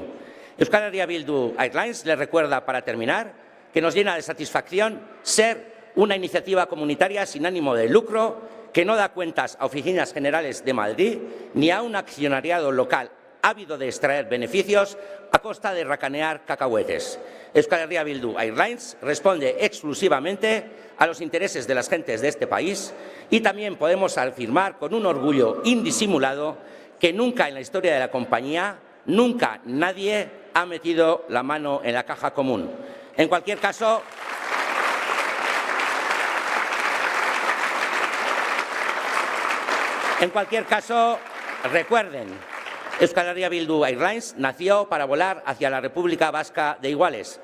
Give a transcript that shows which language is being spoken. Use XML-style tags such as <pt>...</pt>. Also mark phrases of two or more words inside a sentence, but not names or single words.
<es>Euskal Herria Bildu Airlines les recuerda, para terminar, que nos llena de satisfacción ser una iniciativa comunitaria sin ánimo de lucro que no da cuentas a oficinas generales de Madrid ni a un accionariado local ávido de extraer beneficios a costa de racanear cacahuetes. Euskal Herria Bildu Airlines responde exclusivamente a los intereses de las gentes de este país y también podemos afirmar con un orgullo indisimulado que nunca en la historia de la compañía, nunca nadie ha metido la mano en la caja común. En cualquier caso, recuerden, Euskal Herria Bildu Airlines nació para volar hacia la República Vasca de Iguales.</es>